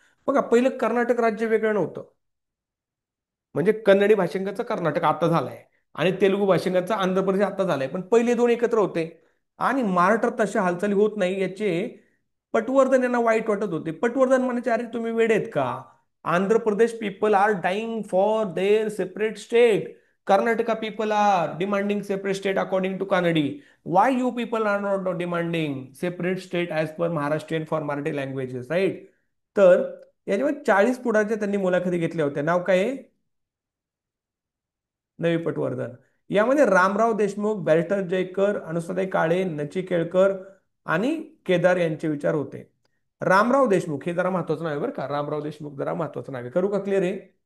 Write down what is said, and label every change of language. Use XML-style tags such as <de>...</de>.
<mr>बघा, पहिलं कर्नाटक राज्य वेगळं नव्हतं. म्हणजे कन्नडी भाषिकांचं कर्नाटक आता झालंय आणि तेलुगू भाषिकांचा आंध्र प्रदेश आता झालाय, पण पहिले दोन एकत्र होते. आणि महाराष्ट्रात तशा हालचाली होत नाही याचे पटवर्धन यांना वाईट वाटत होते. पटवर्धन म्हणायचे, अरे तुम्ही वेडे आहेत का?</mr> <en>Andhra Pradesh people are dying for their separate state. Karnataka people are demanding separate state according to Kanadi. Why you people are not demanding separate state as per Maharashtrian for Marathi languages, right?</en> <mr>तर याच्यामध्ये 40 पुढाच्या त्यांनी मुलाखती घेतल्या होत्या. नाव काय आहे? नवी पटवर्धन. यामध्ये रामराव देशमुख, बॅरिस्टर जयकर, अनुसूताई काळे, नची केळकर आणि केदार यांचे विचार होते. रामराव देशमुख हे जरा महत्वाचं नाव आहे बरं का. रामराव देशमुख जरा महत्वाचं नाव आहे. करू का क्लिअर आहे?</mr>